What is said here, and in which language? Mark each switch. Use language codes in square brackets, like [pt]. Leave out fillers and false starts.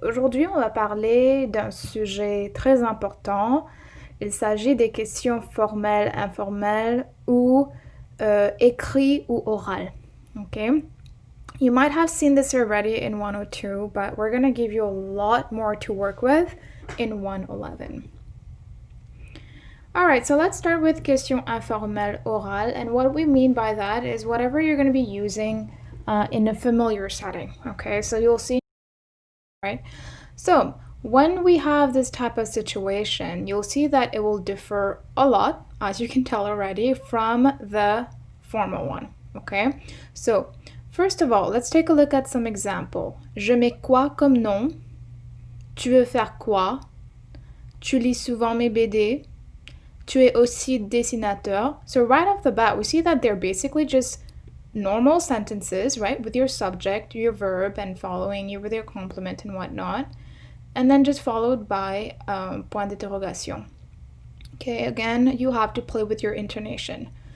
[fr] Aujourd'hui, on va parler d'un sujet très important. Il s'agit des questions formelles, informelles ou écrites ou orales. [en] Okay? You might have seen this already in 102, but we're going to give you a lot more to work with in 111. All right, so let's start with question informelle orale. And what we mean by that is whatever you're going to be using in a familiar setting. Okay, so you'll see, right? So when we have this type of situation, you'll see that it will differ a lot, as you can tell already, from the formal one. Okay, so first of all, let's take a look at some example. [fr] Je mets quoi comme nom? Tu veux faire quoi? Tu lis souvent mes BD? Tu es aussi dessinateur. [en] So right off the bat, we see that they're basically just normal sentences, right? With your subject, your verb, and following you with your complement and whatnot. And then just followed by point d'interrogation. Okay, again, you have to play with your intonation.